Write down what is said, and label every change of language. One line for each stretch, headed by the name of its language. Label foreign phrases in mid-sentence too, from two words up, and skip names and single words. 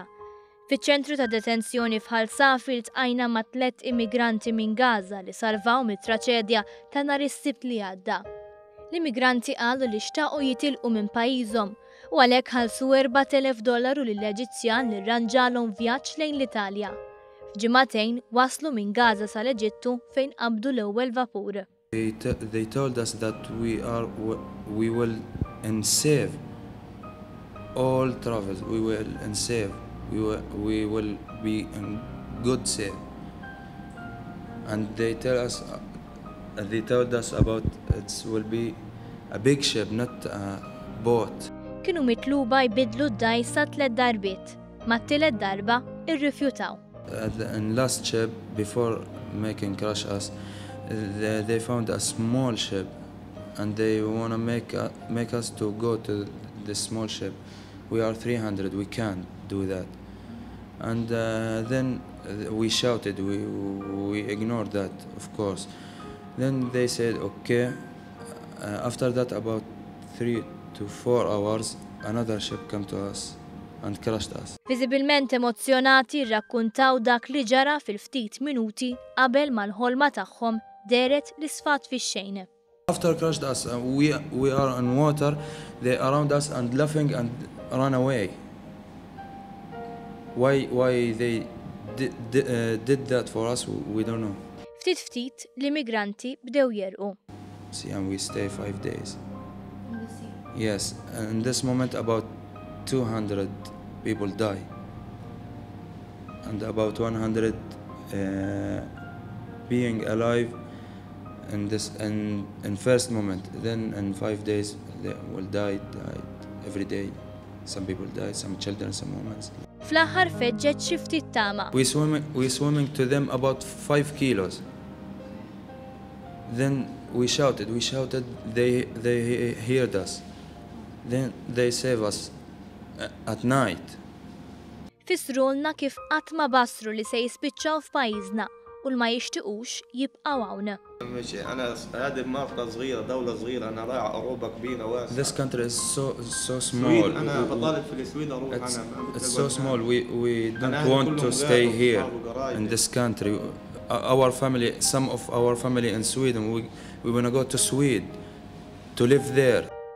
Maltese: Fiċ-ċentru ta' detenzjoni f'Al Safi iltqajna ma' 3 immigranti minn Gaza li salvaw mit-traċedja ta' nhar is-Sibt li għadda. L-immigranti qalu li xtaqgħu jitilqu minn pajjiżhom u għalhekk ħallsu $4,000 lill-Eġizzjan li rranġalhom vjaġġ lejn l-Italja. F'ġimagħtejn waslu minn Gaza sal-Eġittu fejn qabdu l-ewwel vapur.
English: They told us that we will save all travels. We will save. We will be in good shape. And they told us about it will be a big ship, not a boat.
Maltese: Kienu mitluba jbidlu d-dajsa 3 darbiet, ma t-tielet darba irrifjutaw.
English: And last ship, before making crash us, they found a small ship, and they want to make us to go to the small ship. We are 300. We can't do that. And then we shouted. We ignored that, of course. Then they said, okay. After that, about 3 to 4 hours, another ship came to us and crashed us.
Maltese: Viżibilment emozzjonati rrakkuntaw dak li ġara fil-ftit minuti qabel ma l-ħolma tagħhom deret l-isfat fix-xejn.
English: After crashed us, we are on water. They around us and laughing and ran away. Why they did that for us, we don't know.
Maltese: Ftit l-immigranti bdew jerqu.
English: See, and we stay 5 days. Yes, in this moment about 200 people die, and about 100 being alive in first moment. Then in 5 days they will die every day. Some people died, some children, some women.
Maltese: Fl-aħħar feġġeġ xi ftit tama.
English: We swimming to them about 5 kilos. Then we shouted, they heard us. Then they save us at night.
Maltese: Fisrulna kif qatt ma basru li se jispiċċaw f'pajjiżna u ma jixtiequx jibqgħu hawn.
English: This country is so small. It's so small. We don't want to stay here in this country. Our family, some of our family in Sweden, we want to go to Sweden to live there.